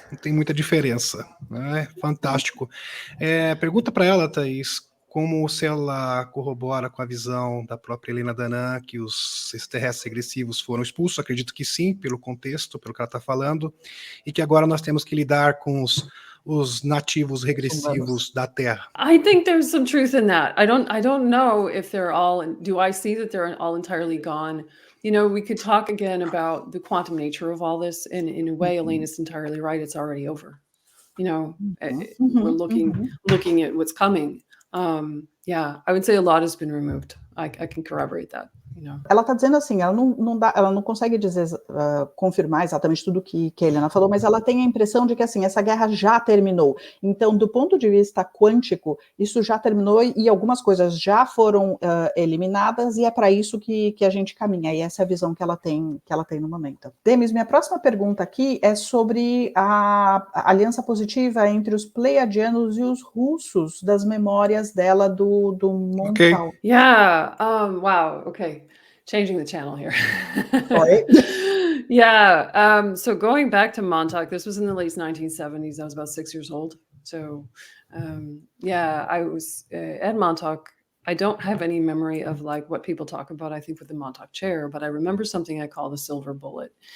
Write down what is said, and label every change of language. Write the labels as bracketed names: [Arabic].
[Portuguese] Não tem muita diferença. Né? Fantástico. Pergunta para ela, Thaís, como se ela corrobora com a visão da própria Helena Danã, que os extraterrestres regressivos foram expulsos. Acredito que sim, pelo contexto, pelo que ela está falando, e que agora nós temos que lidar com os nativos regressivos da Terra. [English] I think there's some truth in that. I don't know if they're all. Do I see that they're all entirely gone? We could talk again about the quantum nature of all this, and in a way, Elaine is entirely right. It's already over. We're looking at what's coming. I would say a lot has been removed. I can corroborate that. [Portuguese] Ela está dizendo assim, ela não consegue dizer, confirmar exatamente tudo que a Helena falou, mas ela tem a impressão de que, assim, essa guerra já terminou. Então, do ponto de vista quântico, isso já terminou e algumas coisas já foram eliminadas, e é para isso que a gente caminha, e essa é a visão que ela tem no momento. Demis, minha próxima pergunta aqui é sobre a aliança positiva entre os pleiadianos e os russos, das memórias dela do Montauk. [English] Okay. Yeah. Wow. Okay. Changing the channel here. Sorry. Yeah. So going back to Montauk, this was in the late 1970s. I was about 6 years old. So, I was at Montauk. I don't have any memory of like what people talk about, I think, with the Montauk chair, but I remember something I call the silver bullet.